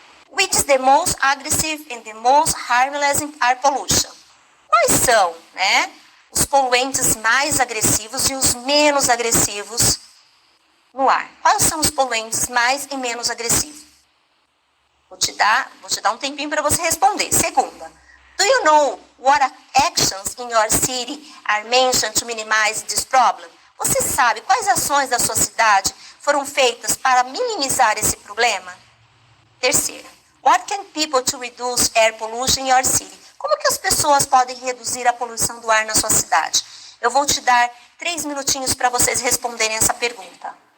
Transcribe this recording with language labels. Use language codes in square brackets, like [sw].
[en] Which is the most aggressive and the most harmless in air pollution? [pt] Quais são, né, os poluentes mais agressivos e os menos agressivos no ar? Quais são os poluentes mais e menos agressivos? Vou te dar um tempinho para você responder. Segunda, [en] do you know what actions in your city are mentioned to minimize this problem? [pt] Você sabe quais ações da sua cidade foram feitas para minimizar esse problema? Terceira, [en] what can people to reduce air pollution in your city? [pt] Como que as pessoas podem reduzir a poluição do ar na sua cidade? Eu vou te dar 3 minutinhos para vocês responderem essa pergunta.